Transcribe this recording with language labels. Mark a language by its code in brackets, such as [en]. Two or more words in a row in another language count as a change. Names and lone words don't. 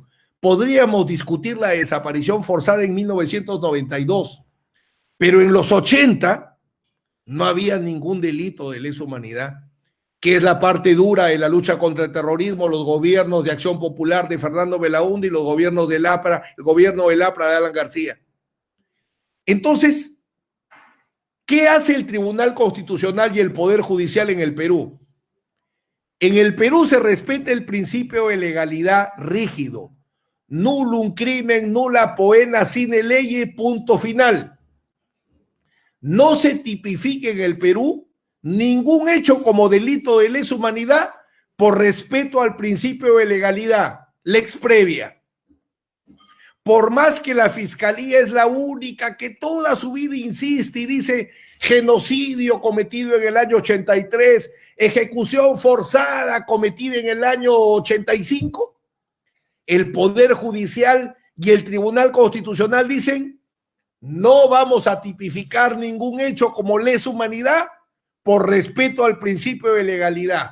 [es] Podríamos discutir la desaparición forzada en 1992, pero en los 80 no había ningún delito de lesa humanidad, que es la parte dura de la lucha contra el terrorismo, los gobiernos de Acción Popular de Fernando Belaúnde y los gobiernos del APRA, el gobierno del APRA de Alan García. Entonces, ¿qué hace el Tribunal Constitucional y el Poder Judicial en el Perú? En el Perú se respeta el principio de legalidad rígido. [la] Nullum crimen, nulla poena sine lege, [es] punto final. No se tipifica en el Perú ningún hecho como delito de lesa humanidad por respeto al principio de legalidad, [la] lex previa. [es] Por más que la Fiscalía es la única que toda su vida insiste y dice genocidio cometido en el año 83, ejecución forzada cometida en el año 85, el Poder Judicial y el Tribunal Constitucional dicen no vamos a tipificar ningún hecho como lesa humanidad por respeto al principio de legalidad.